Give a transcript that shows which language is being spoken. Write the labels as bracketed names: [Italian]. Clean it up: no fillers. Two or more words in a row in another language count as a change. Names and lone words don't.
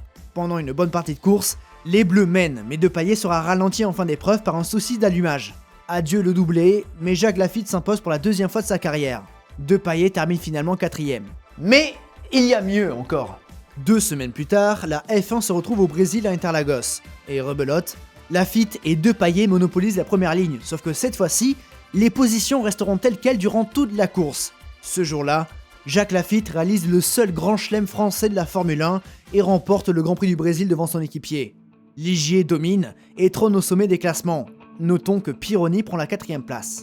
[French] Pendant une bonne partie de course, les Bleus mènent, mais Depailler sera ralenti en fin d'épreuve par un souci d'allumage. Adieu le doublé, mais Jacques Laffite s'impose pour la deuxième fois de sa carrière. Depailler termine finalement 4ème. Mais il y a mieux encore. 2 semaines plus tard, la F1 se retrouve au Brésil à Interlagos. Et rebelote, Laffite et Depailler monopolisent la première ligne, sauf que cette fois-ci, les positions resteront telles quelles durant toute la course. Ce jour-là, Jacques Laffite réalise le seul grand chelem français de la Formule 1 et remporte le Grand Prix du Brésil devant son équipier. Ligier domine et trône au sommet des classements. Notons que Pironi prend la 4ème place.